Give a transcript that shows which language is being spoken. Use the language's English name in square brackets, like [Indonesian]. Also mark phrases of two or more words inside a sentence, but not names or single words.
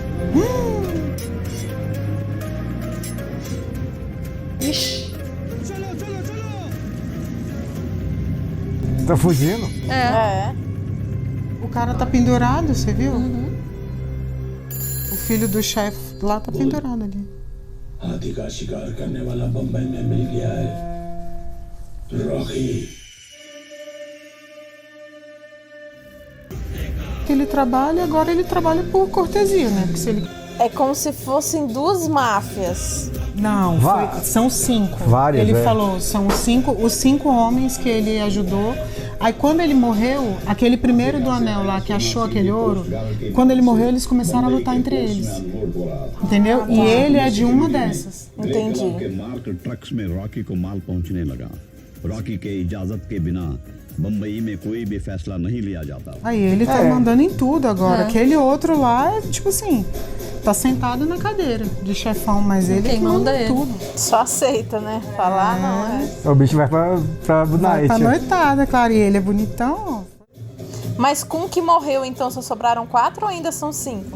[Portuguese] Ixi. Tá fugindo? É. É. O cara tá pendurado, você viu? O filho do chefe lá tá pendurado ali. [Hindi] हाथी का शिकार करने वाला बम्बई में मिल गया है रॉकी। [Portuguese] Que ele trabalha, agora ele trabalha por cortesia, né? Porque se ele... É como se fossem duas máfias. Não, são 5. Várias, ele é. falou, são os 5 homens que ele ajudou. Aí quando ele morreu, aquele primeiro do anel lá que achou aquele ouro, quando ele morreu, eles começaram a lutar entre eles. Entendeu? E ele é de uma dessas. Entendi. [Hindi] के मार्क ट्रक्स में रॉकी को माल पहुंचने लगा। रॉकी के इजाजत के बिना बम्बई में कोई भी फैसला नहीं लिया जाता। [Portuguese] Aí ele tá mandando em tudo agora. Aquele outro lá é tipo assim, tá sentado na cadeira de chefão, mas ele Quem que manda manda ele. tudo. Só aceita, né? Falar não, é. O bicho vai pra Vai night. pra noitada, claro. E ele é bonitão, ó. Mas com o que morreu, então, só sobraram 4 ou ainda são 5?